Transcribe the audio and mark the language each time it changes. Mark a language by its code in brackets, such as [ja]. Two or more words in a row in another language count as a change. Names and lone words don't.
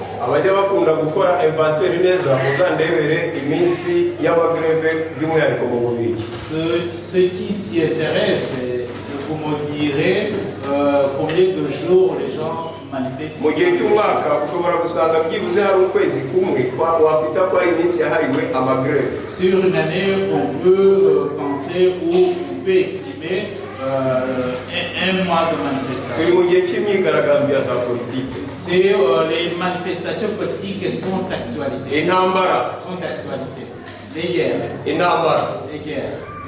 [rw] Abajya bakunda gukora inventaire neza muzandebere iminsi y'abagreve by'umwihariko mu Bubiligi. [fr] Ceux qui s'y intéressent, vous me direz combien de jours les gens manifestent. [rw] Mu gihe cy'umwaka ushobora gusanga byibuze hari ukwezi kumwe wakwita ko ari iminsi yahariwe amagreve. [fr] Sur une année, on peut penser ou on peut estimer un mois de manifestation. C'est les manifestations politiques sont d'actualité. Sont d'actualité. Les guerres. Les guerres.